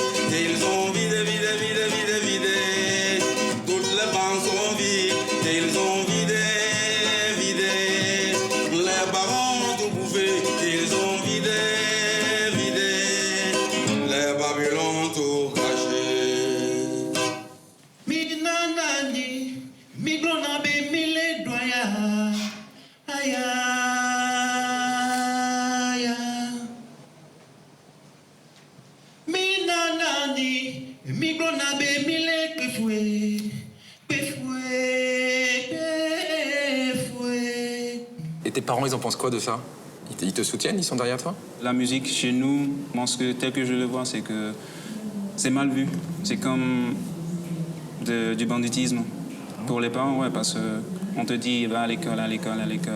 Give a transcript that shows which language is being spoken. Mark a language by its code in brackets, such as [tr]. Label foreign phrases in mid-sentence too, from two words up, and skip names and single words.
[fr] Ils ont vidé, vidé, vidé, vidé, vidé. Toutes les banques sont vides. Ils ont vidé, vidé. Les barons ont tout bouffé. Ils ont vidé, vidé. Les Babylons ont tout caché. Minanani, migrona be mille doya, aya, aya. Minanani, migrona be mille kefoué, kefoué, kefoué. Et tes parents, ils en pensent quoi de ça? Ils te soutiennent? Ils sont derrière toi? La musique chez nous, moi, tel que je le vois, c'est que c'est mal vu. C'est comme du banditisme. Pour les parents, ouais, parce qu'on te dit va à l'école, à l'école, à l'école.